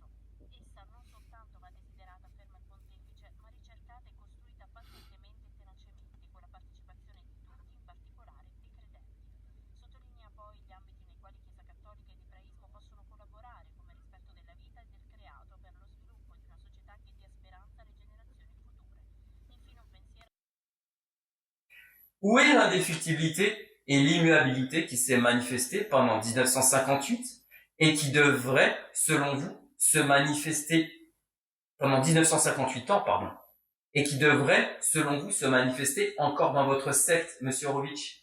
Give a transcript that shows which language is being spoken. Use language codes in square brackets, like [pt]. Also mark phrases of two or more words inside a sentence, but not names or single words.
[it] Essa non soltanto va desiderata, afferma il pontefice, ma ricercata e costruita pazientemente e tenacemente, con la partecipazione di tutti, in particolare dei credenti. Sottolinea poi gli ambiti nei quali Chiesa Cattolica ed ebraismo possono collaborare, come rispetto della vita e del creato, per lo sviluppo di una società che dia speranza alle generazioni future. Infine un pensiero. [fr] Où est l'indéfectibilité et l'immuabilité qui s'est manifestée pendant 1958 et qui devrait, selon vous, se manifester pendant 1958 ans, et qui devrait, selon vous, se manifester encore dans votre secte, monsieur Horowitz?